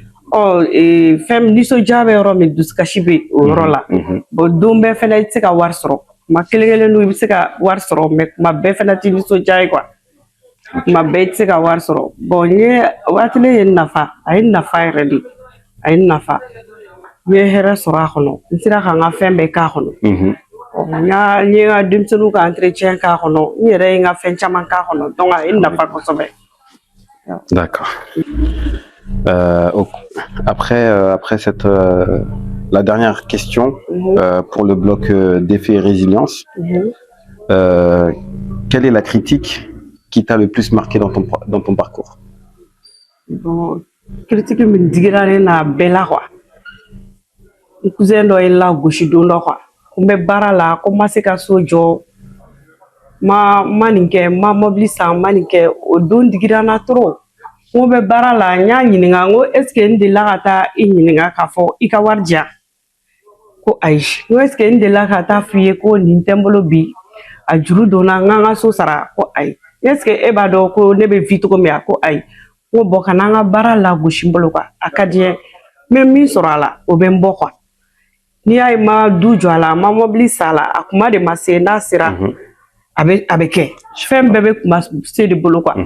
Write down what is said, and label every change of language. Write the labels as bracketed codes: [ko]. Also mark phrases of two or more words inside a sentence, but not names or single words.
[bm] fɛn nisɔndiya bɛ yɔrɔ min dusukasi bɛ o yɔrɔ la bon don bɛɛ fɛnɛ i tɛ se ka wari sɔrɔ kuma kelen kelen don i bɛ se ka wari sɔrɔ mais kuma bɛɛ fɛnɛ tɛ nisɔndiya ye quoi kuma bɛɛ i tɛ se ka wari sɔrɔ bon n ye waati ne ye nafa a ye nafa yɛrɛ de a ye nafa n ye hɛrɛ sɔrɔ a kɔnɔ n sera ka n ka fɛn bɛɛ k'a kɔnɔ n ye n ka denmisɛnninw ka entretien k'a kɔnɔ n yɛrɛ ye n ka fɛn caman k'a kɔnɔ donc a ye nafa kosɛbɛ. [fr] D'accord. Après cette la dernière question pour le bloc défi et résilience, quelle est la critique qui t'a le plus marqué dans ton parcours? [bm] Bon, critique min digira ne na bɛɛ la quoi. N cousin dɔ ye la gosi don dɔ quoi. N bɛ baara la ko n ma se ka so jɔ ma nin kɛ n ma mobili san ma nin kɛ o don digira n na trop. N bɛ baara la n y'a ɲininka n ko [fr] est ce que [bm] n delila ka taa i ɲininka k'a fɔ i ka wari di yan ko ayi n ko [fr] est ce que [bm] n delila ka taa f'i ye ko nin tɛ n bolo bi a juru donna n k'an ka so sara ko ayi [fr] est ce que [bm] e b'a dɔn ko ne bɛ vi cogo min a ko ayi n ko bɔn ka n'an ka baara lagosi n bolo quoi a ka di n ye n bɛ min sɔrɔ a la o bɛ n bɔ quoi n'i y'a ye n ma du jɔ a la n ma mobili san a la a kuma de ma se n'a sera a bɛ kɛ fɛn bɛɛ bɛ kuma se de bolo quoi.